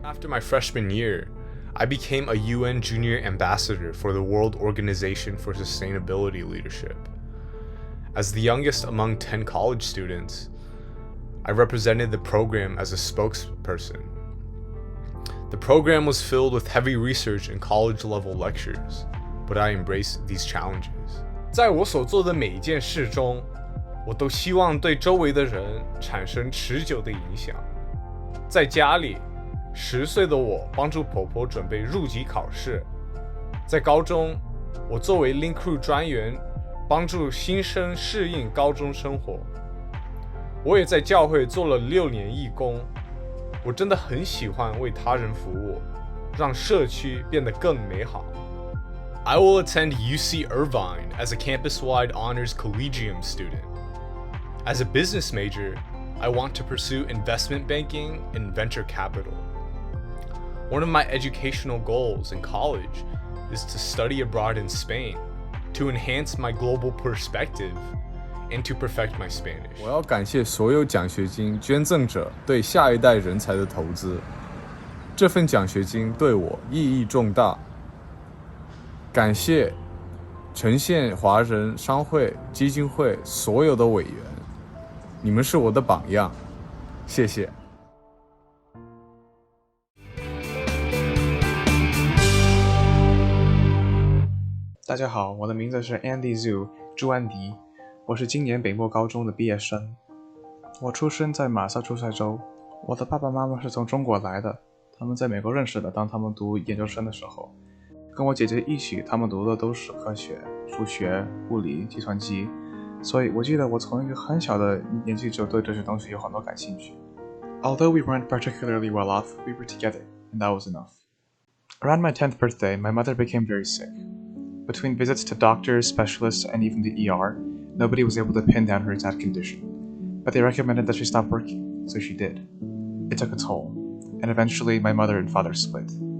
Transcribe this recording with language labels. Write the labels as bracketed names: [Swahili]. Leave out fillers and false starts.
[English] After my freshman year, I became a UN Junior Ambassador for the World Organization for Sustainability Leadership. As the youngest among 10 college students, I represented the program as a spokesperson. The program was filled with heavy research and college-level lectures, but I embraced these challenges. [Chinese] 在我所做的每一件事中，我都希望对周围的人产生持久的影响。在家里，10岁的我帮助婆婆准备入籍考试。在高中，我作为 Link Crew 专员，帮助新生适应高中生活。我也在教会做了6年义工。我真的很喜欢为他人服务，让社区变得更美好。 [English] I will attend UC Irvine as a campus-wide honors collegium student. As a business major, I want to pursue investment banking and venture capital. One of my educational goals in college is to study abroad in Spain, to enhance my global perspective, and to perfect my Spanish. [Chinese] 我要感谢所有奖学金捐赠者对下一代人才的投资，这份奖学金对我意义重大。感谢城县华人商会基金会所有的委员，你们是我的榜样，谢谢。大家好，我的名字是 Andy Zhu 朱安迪，我是今年北漠高中的毕业生。我出生在马萨诸塞州，我的爸爸妈妈是从中国来的，他们在美国认识的，当他们读研究生的时候，跟我姐姐一起，他们读的都是科学、数学、物理、计算机，所以我记得我从一个很小的年纪就对这些东西有很多感兴趣。 [English] Although we weren't particularly well off, we were together, and that was enough. Around my 10th birthday, my mother became very sick. Between visits to doctors, specialists, and even the ER, nobody was able to pin down her exact condition. But they recommended that she stop working, so she did. It took a toll, and eventually my mother and father split.